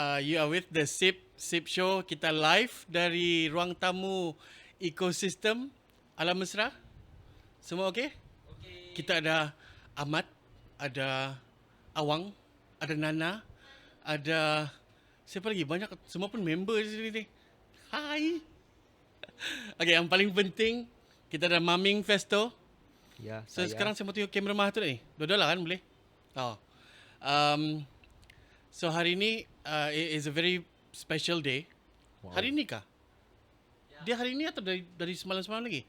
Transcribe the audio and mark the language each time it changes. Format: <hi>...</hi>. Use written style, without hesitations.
<en>You are with the Sip Show.</en> <ms>Kita live dari ruang tamu ekosistem Alam Mesra. Semua okay? Kita ada Ahmad, ada Awang, ada Nana, ada siapa lagi? Banyak, semua pun member di sini ni. Hai. Okay, yang paling penting kita ada Maming Festo. Ya,</ms> <en>So</en> <ms>saya. sekarang saya mau tengok kamera mah tu ni. Dua-dua lah kan boleh? Oh.</ms> <en>Um, so</en> <ms>hari ni</ms> <en>is a very special day. Wow.</en> <ms>Hari ni kah? Dia hari ni atau dari semalam-semalam lagi?</ms>